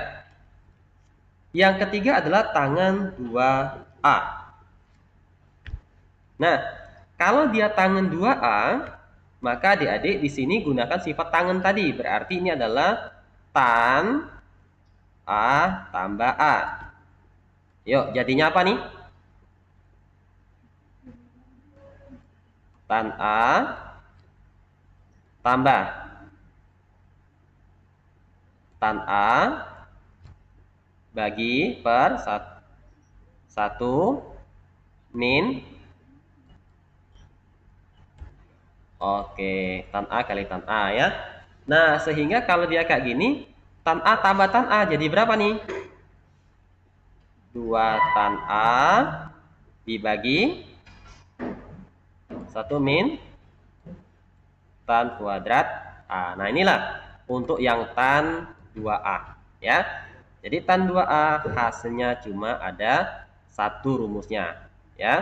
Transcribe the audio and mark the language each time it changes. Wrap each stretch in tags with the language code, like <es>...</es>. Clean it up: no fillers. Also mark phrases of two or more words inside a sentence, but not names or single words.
<id>Yang ketiga adalah tangan 2A. Nah, kalau dia tangan 2A, maka adik-adik di sini gunakan sifat tangan tadi. Berarti ini adalah tan A tambah A. Yuk, jadinya apa nih? Tan A tambah tan A bagi per 1 min, oke, tan A kali tan A ya. Nah, sehingga kalau dia kayak gini, tan A tambah tan A jadi berapa nih? 2 tan A dibagi 1 min tan kuadrat A. Nah, inilah untuk yang tan 2A ya. Jadi tan 2A hasilnya cuma ada satu rumusnya ya.</id>